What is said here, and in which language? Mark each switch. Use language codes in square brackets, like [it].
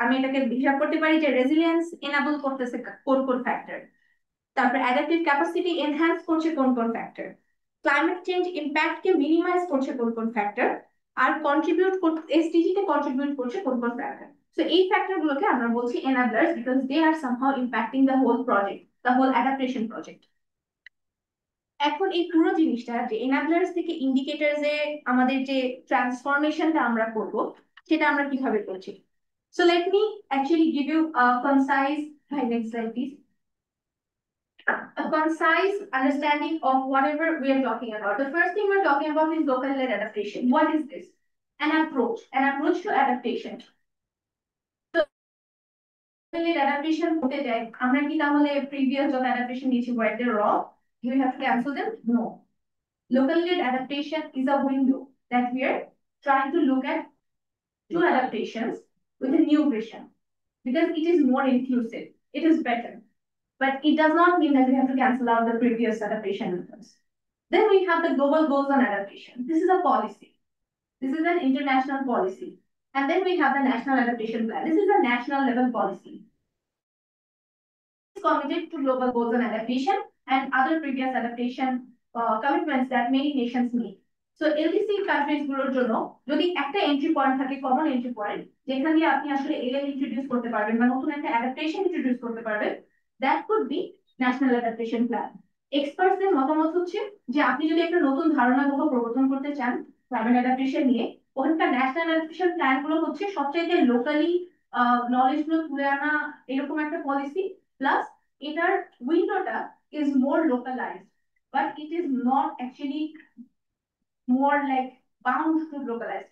[bn] আমি এটাকে হিসাব করতে পারি যে রেজিলিয়েন্স এনাবল করতেছে কোন কোন ফ্যাক্টর, তারপর অ্যাডাপটিভ ক্যাপাসিটি এনহ্যান্স করছে কোন কোন ফ্যাক্টর, ক্লাইমেট চেঞ্জ ইম্প্যাক্ট কে মিনিমাইজ করছে কোন কোন ফ্যাক্টর, আর কন্ট্রিবিউট করতে এসডিজি তে কন্ট্রিবিউট করছে কোন কোন ফ্যাক্টর। [en] so [bn] এই ফ্যাক্টর গুলোকে আমরা বলছি [en] Enablers, because they are somehow impacting the whole project, the whole adaptation project. [bn] এখন এই পুরো জিনিসটা যে এনাবলার্স থেকে ইন্ডিকেটরস এ আমাদের যে ট্রান্সফরমেশনটা আমরা করব, সেটা আমরা কিভাবে করছি। [en] So let me actually give you a concise, next slide please, a concise understanding of whatever we are talking about. The first thing we're talking about is local led adaptation. What is this? An approach to adaptation. [bn] So local led adaptation হতে যায়, আমরা কি তাহলে previous যত adaptation নিয়েছি [en] were they wrong? Do we have to cancel them? No. Local led adaptation is a window that we are trying to look at two adaptations with a new vision, because it is more inclusive, it is better. But it does not mean that we have to cancel out the previous adaptation methods. Then we have the global goals on adaptation. This is a policy. This is an international policy. And then we have the national adaptation plan. This is a national level policy. It's committed to global goals on adaptation and other previous adaptation commitments that many nations meet. [bn] So LDC countries গুলোর জন্য যদি একটা entry point থাকে, common entry point, যেখান দিয়ে আপনি আসলে LL introduce করতে পারবেন বা নতুন একটা অ্যাডাপ্টেশন ইন্ট্রোডিউস করতে পারবেন, [en] that could be national adaptation plan. [bn] এক্সপার্টসদের মতামত হচ্ছে যে আপনি যদি একটা নতুন ধারণা প্রবর্তন করতে চান ক্লাইমেট অ্যাডাপ্টেশন নিয়ে, ওখানকার ন্যাশনাল অ্যাডাপ্টেশন প্ল্যান গুলো হচ্ছে সবচাইতে লোকালি নলেজ গুলো তুলে আনা এরকম একটা পলিসি, প্লাস এটার উইন্ডোটা [en] is more localized, but it is not actually more like bound to localize.